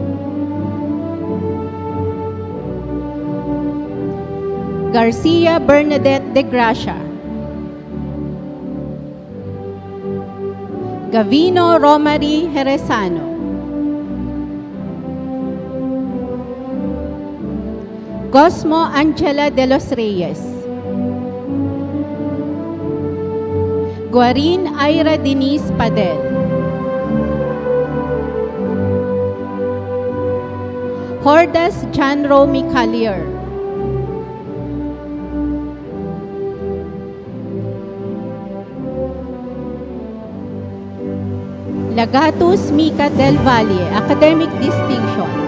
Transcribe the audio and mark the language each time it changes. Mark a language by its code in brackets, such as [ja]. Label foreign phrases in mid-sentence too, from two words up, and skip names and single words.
[en] Garcia Bernadette de Gracia. Gavino Romary Jerezano. Cosmo Angela de los Reyes. Guarin Ira Denise Padel. Hordas John Romy Collier. Lagatus Mica Del Valle, Academic Distinction.